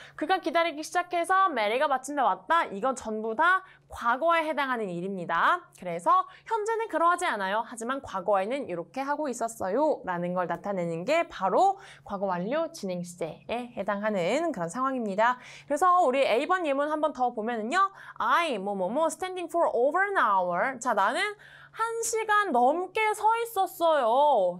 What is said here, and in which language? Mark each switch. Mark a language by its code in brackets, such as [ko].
[ko] 그가 기다리기 시작해서 메리가 마침내 왔다. 이건 전부 다 과거에 해당하는 일입니다. 그래서 현재는 그러하지 않아요. 하지만 과거에는 이렇게 하고 있었어요. 라는 걸 나타내는 게 바로 과거 완료 진행 시제에 해당하는 그런 상황입니다. 그래서 우리 A번 예문 한번 더 보면은요. [en] I [ko] 뭐뭐뭐 [en] standing for over an hour. [ko] 자, 나는 1시간 넘게 서 있었어요.